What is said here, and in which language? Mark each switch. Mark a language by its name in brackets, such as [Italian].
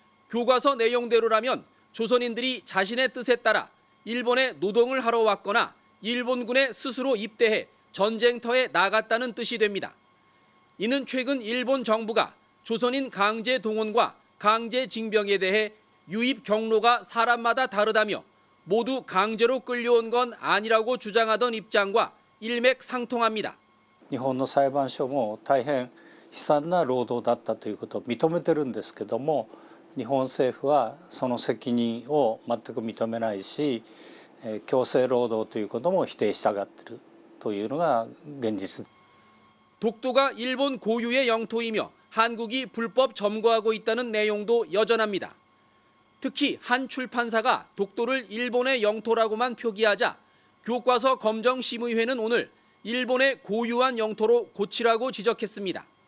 [Korean] 교과서 내용대로라면 조선인들이 자신의 뜻에 따라 일본에 노동을 하러 왔거나 일본군에 스스로 입대해 전쟁터에 나갔다는 뜻이 됩니다. 이는 최근 일본 정부가 조선인 강제 동원과 강제 징병에 대해 유입 경로가 사람마다 다르다며 모두 강제로 끌려온 건 아니라고 주장하던 입장과 일맥상통합니다. [Japanese] 日本の裁判所も大変悲惨な労働だったということを認めてるんですけども、日本政府はその責任を全く認めないし、強制労働ということも否定したがっているというのが現実。 [Korean] 독도가 일본 고유의 영토이며 한국이 불법 점거하고 있다는 내용도 여전합니다. 특히 한 출판사가 독도를 일본의 영토라고만 표기하자 교과서 검정심의회는 오늘 일본의 고유한 영토로 고치라고 지적했습니다.